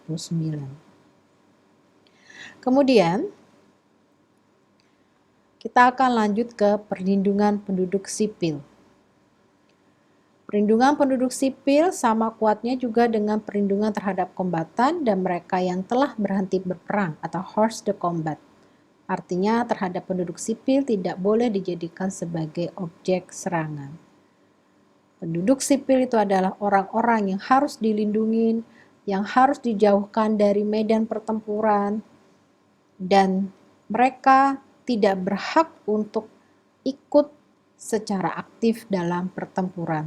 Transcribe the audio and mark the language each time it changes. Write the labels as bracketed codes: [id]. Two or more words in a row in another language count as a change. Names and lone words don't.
[id] Kemudian kita akan lanjut ke perlindungan penduduk sipil. Perlindungan penduduk sipil sama kuatnya juga dengan perlindungan terhadap kombatan dan mereka yang telah berhenti berperang atau [fr] hors de combat. [id] Artinya terhadap penduduk sipil tidak boleh dijadikan sebagai objek serangan. Penduduk sipil itu adalah orang-orang yang harus dilindungi, yang harus dijauhkan dari medan pertempuran, dan mereka tidak berhak untuk ikut secara aktif dalam pertempuran.